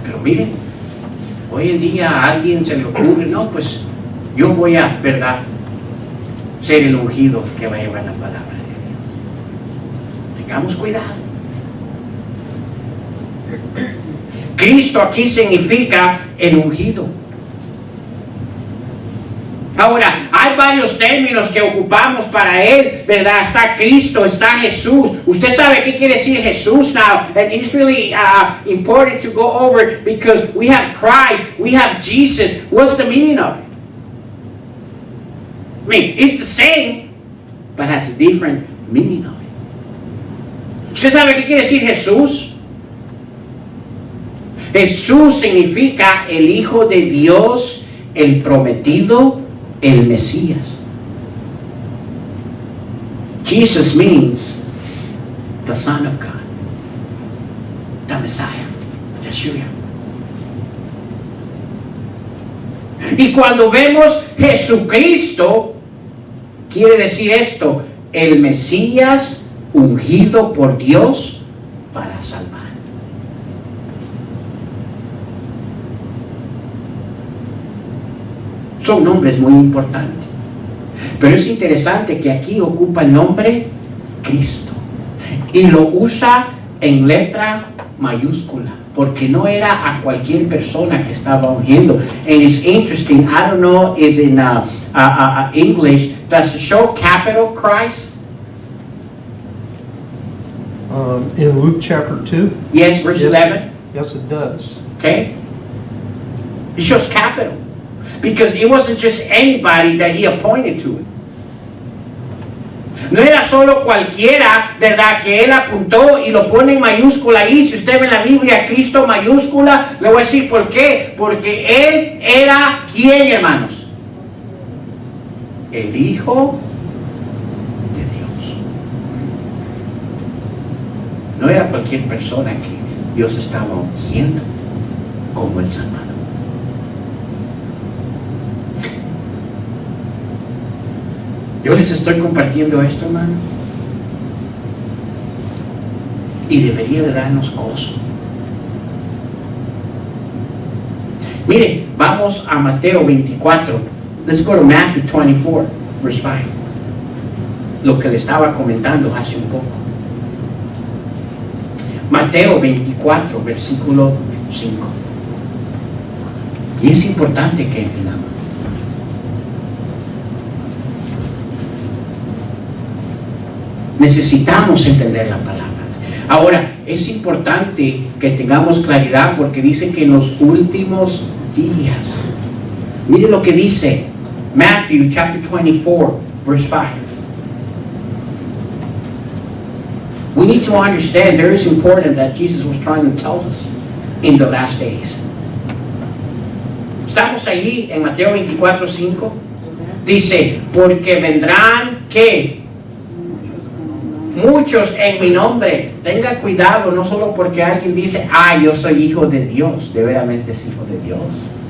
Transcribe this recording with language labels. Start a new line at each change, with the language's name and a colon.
Spanish: Pero miren, hoy en día a alguien se le ocurre, no, pues yo voy a, ¿verdad?, ser el ungido que va a llevar la palabra. Tengamos cuidado. Cristo aquí significa el ungido. Ahora, hay varios términos que ocupamos para él, ¿verdad? Está Cristo, está Jesús. Usted sabe qué quiere decir Jesús
English: now, and it's really important to go over because we have Christ, we have Jesus. What's the meaning of it? I mean, it's the same, but has a different meaning of it.
Spanish: ¿Usted sabe qué quiere decir Jesús? Jesús significa el Hijo de Dios, el prometido, el Mesías.
English: Jesus means the Son of God, the Messiah, Yeshua.
Spanish: Y cuando vemos Jesucristo, quiere decir esto: el Mesías ungido por Dios para salvar. Son nombres muy importantes. Pero es interesante que aquí ocupa el nombre Cristo. Y lo usa en letra mayúscula, porque no era a cualquier persona que estaba ungiendo.
English: And it's interesting, I don't know if in English, does it show capital Christ? In Luke chapter 2? Yes, verse 11. Yes, it does. Okay? It shows capital. Because it wasn't just anybody that he appointed to it.
Spanish: No era solo cualquiera, ¿verdad?, que él apuntó y lo pone en mayúscula ahí. Si usted ve en la Biblia Cristo mayúscula, le voy a decir por qué. Porque él era, ¿quién, hermanos? El Hijo de Dios. No era cualquier persona que Dios estaba ungiendo como el Salvador. Yo les estoy compartiendo esto, hermano, y debería de darnos gozo. Mire, vamos a Mateo 24.
English: Let's go to Matthew 24, verse 5.
Spanish: Lo que le estaba comentando hace un poco. Mateo 24, versículo 5. Y es importante que entendamos. Necesitamos entender la palabra. Ahora, es importante que tengamos claridad porque dice que en los últimos días. Mire lo que dice Matthew chapter 24, verse 5.
English: We need to understand there is important that Jesus was trying to tell us in the last days.
Spanish: Estamos allí en Mateo 24, 5. Dice, porque vendrán, ¿qué? Muchos en mi nombre. Tenga cuidado, no solo porque alguien dice, yo soy hijo de Dios, de veramente es hijo de Dios.